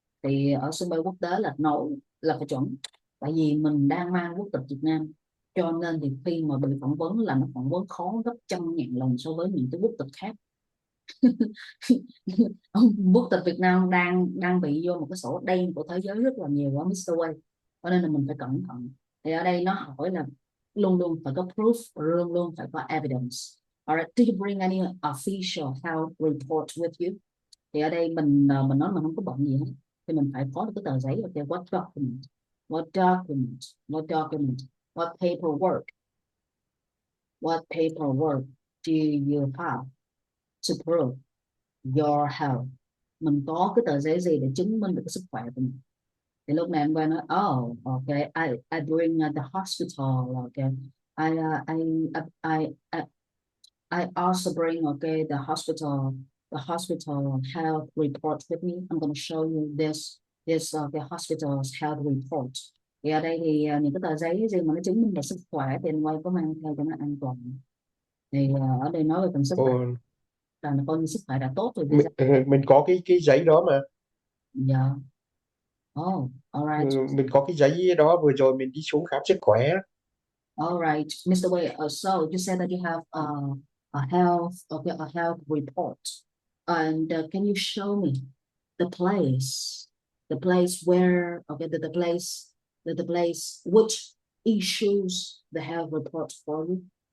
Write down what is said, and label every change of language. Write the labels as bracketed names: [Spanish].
[Vietnamese] Thì ở sân bay quốc tế là nói là phải chuẩn, tại vì mình đang mang quốc tịch Việt Nam, cho nên thì khi mà bị phỏng vấn là nó phỏng vấn khó gấp trăm ngàn lần so với những cái quốc tịch khác. Quốc tịch Việt Nam đang đang bị vô một cái sổ đen của thế giới rất là nhiều quá, Mr. Way, cho nên là mình phải cẩn thận. Thì ở đây nó hỏi là luôn luôn phải có proof, luôn luôn phải có evidence. [English] Alright, do you bring any official health report with you? [Vietnamese] Thì ở đây mình nói mình không có bệnh gì hết, thì mình phải có được cái tờ giấy. [English] Okay, what document, what document, what document, what paperwork, what paperwork do you have to prove your health? [Vietnamese] Mình có cái tờ giấy gì để chứng minh được cái sức khỏe của mình? Thì lúc này em qua nói [English] oh okay, I bring the hospital, okay, I, uh, I, I, I I also bring okay the hospital health report with me. I'm going to show you this the hospital's health report. [Vietnamese] Thì ở đây thì những cái tờ giấy gì mà nó chứng minh được sức khỏe thì anh quay có mang theo cho nó an toàn. Thì ở đây nói về phần sức khỏe Ồ, là coi như sức khỏe đã tốt rồi visa. mình có cái giấy đó mà. [English] Dạ. Oh, all [Vietnamese] Ừ, [English] right. [Vietnamese] mình có cái giấy đó vừa rồi mình đi xuống khám sức khỏe. [English] All right, Mr. Wei. So you said that you have a health, okay, a health report, and can you show me the place where, okay, the place which issues the health report for you?